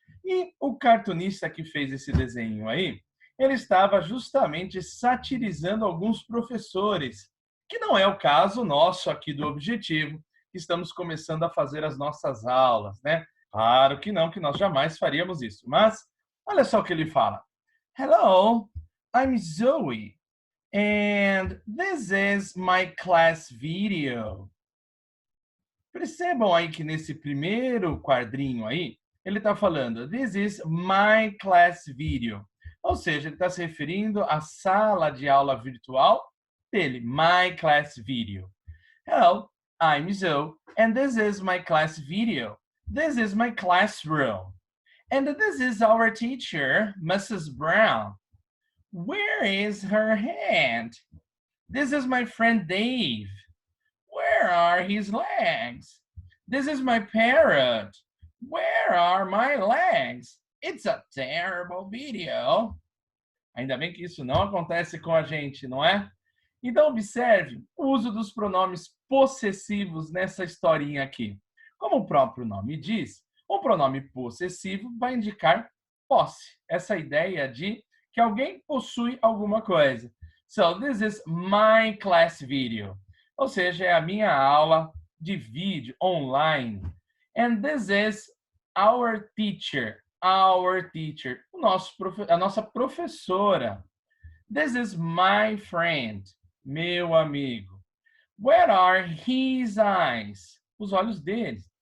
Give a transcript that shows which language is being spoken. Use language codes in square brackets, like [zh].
[pt] E o cartunista que fez esse desenho aí, ele estava justamente satirizando alguns professores, que não é o caso nosso aqui do Objetivo, que estamos começando a fazer as nossas aulas, né? Claro que não, que nós jamais faríamos isso. Mas olha só o que ele fala. [en] Hello, I'm Zoe, and this is my class video. [pt] Percebam aí que nesse primeiro quadrinho aí, ele está falando [en] This is my class video. [pt] Ou seja, ele está se referindo à sala de aula virtual dele, [en] my class video. Hello, I'm Zoe, and this is my class video. This is my classroom. And this is our teacher, Mrs. Brown. Where is her hand? This is my friend Dave. Where are his legs? This is my parrot. Where are my legs? It's a terrible video. [pt] Ainda bem que isso não acontece com a gente, não é? Então, observe o uso dos pronomes possessivos nessa historinha aqui. Como o próprio nome diz, o pronome possessivo vai indicar posse, essa ideia de que alguém possui alguma coisa. [en] So, this is my class video. [pt] Ou seja, é a minha aula de vídeo online. [en] And this is our teacher. Our teacher. [pt] A nossa professora. [en] This is my friend. [pt] Meu amigo. [en] Where are his eyes? [pt] Os olhos dele.